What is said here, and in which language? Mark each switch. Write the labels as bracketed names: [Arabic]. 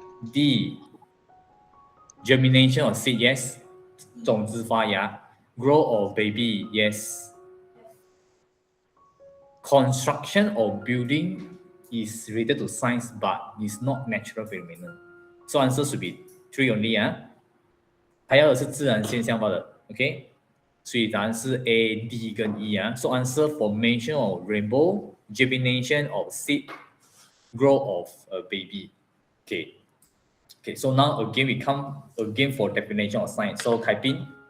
[English] D, germination of seed, yes. [Chinese] 种子发芽 [English] growth of baby, yes. Construction of building is related to science, but it's not natural phenomenon. So answer should be 3 only. [Chinese] 还要的是自然现象罢了 ，OK？所以答案是 A、D 跟 E。 [English] So answer formation of rainbow, germination of seed, growth of a baby. Okay. Okay. So now again we come again for definition of science. So type in.